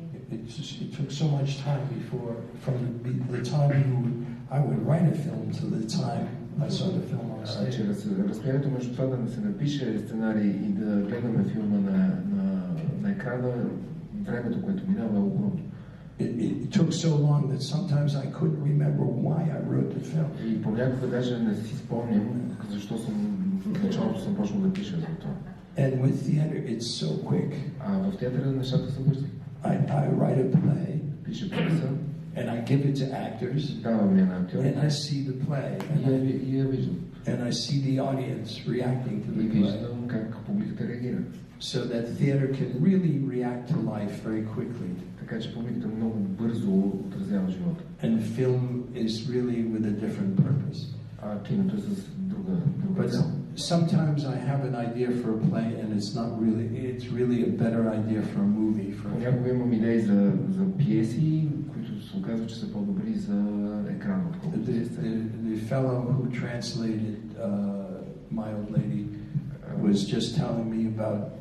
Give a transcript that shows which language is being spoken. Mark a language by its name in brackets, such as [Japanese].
[English] It took so much time before, from the time I would write a film to the time I saw the film on stage. [Bulgarian] Разстоянието между това да се напише сценарий и да гледаме филма на екрана, времето, което минава, е огромно. [English] It took so long that sometimes I couldn't remember why I wrote the film. [Bulgarian] И понякога даже не си спомням защо в началото съм почнал да пиша за това. [English] And with theater, it's so quick. [Bulgarian] А в театъра нещата са бързи. [English] I write a play. [Bulgarian] Пиша пиеса. [English] And I give it to actors. [Bulgarian] Давам я на актьори. [English] And I see the play. [Bulgarian] И я виждам. [English] And I see the audience reacting to the [Bulgarian] И [English] play. [Bulgarian] виждам как публиката реагира. [English] So that theater can really react to life very quickly. [Bulgarian] Така че публиката много бързо отразява живота. [English] And film is really with a different purpose. [Bulgarian] А киното е с друга цел. [English] Sometimes I have an idea for a play and it's really a better idea for a movie. [Bulgarian] Понякога имам идеи за пиеси, които се оказва, че са по-добри за екрана, отколкото за сцена. [English] The fellow who translated My Old Lady was just telling me about